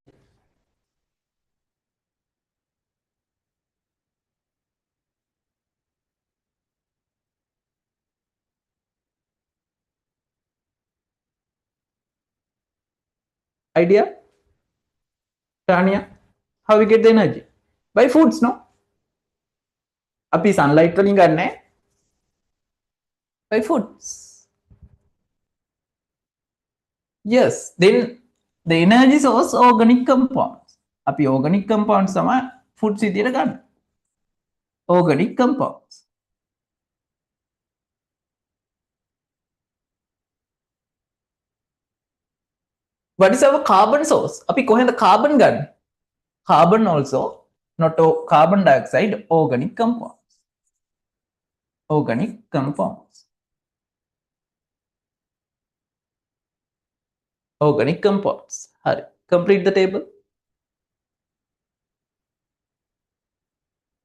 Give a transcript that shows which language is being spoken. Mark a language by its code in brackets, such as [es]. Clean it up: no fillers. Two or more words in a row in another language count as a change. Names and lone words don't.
[en] Idea? Tanya, how we get the energy? By foods, no? [si] Api sunlight වලින් ගන්න [en] by foods. Yes, then the energy source organic compounds. [si] Api [en] organic compounds [si] sama foods විදියට ගන්න. [en] Organic compounds. What is our carbon source? [si] Api කොහෙන්ද carbon ගන්න? [en] Carbon also, not carbon dioxide, organic compounds. Organic compounds. Organic compounds. Hurry, complete the table.